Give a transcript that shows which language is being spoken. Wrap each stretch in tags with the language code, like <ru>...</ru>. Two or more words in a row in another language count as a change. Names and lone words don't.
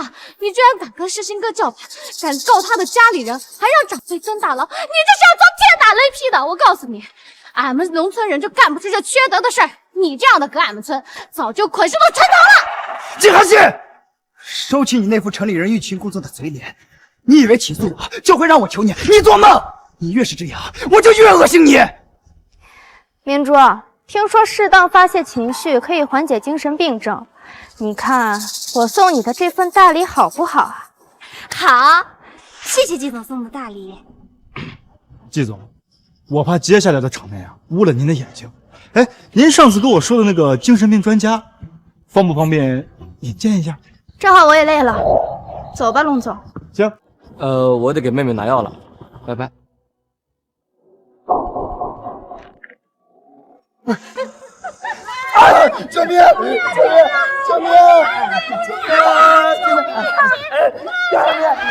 <zh>你居然敢跟世新哥叫板，敢告他的家裡人，還讓長輩蹲大牢，你這是要遭天打雷劈的！我告訴你，俺們農村人就幹不出這缺德的事兒。你這樣的搁俺們村，早就捆屍到城頭了！季寒心，收起你那副城裡人欲擒故縱的嘴臉，你以為起訴我就會讓我求你？你做夢！你越是這樣，我就越惡心你。明珠，聽說適當發洩情緒可以緩解精神病症，你看我送你的這份大禮好不好啊？好，謝謝季總送的大禮。季總，我怕接下來的場面啊，污了您的眼睛。哎，您上次跟我說的那個精神病專家，方不方便引薦一下？正好我也累了，走吧，龍總。行。我得給妹妹拿藥了，拜拜。啊！救命！救命！救命！救命！救命！</zh>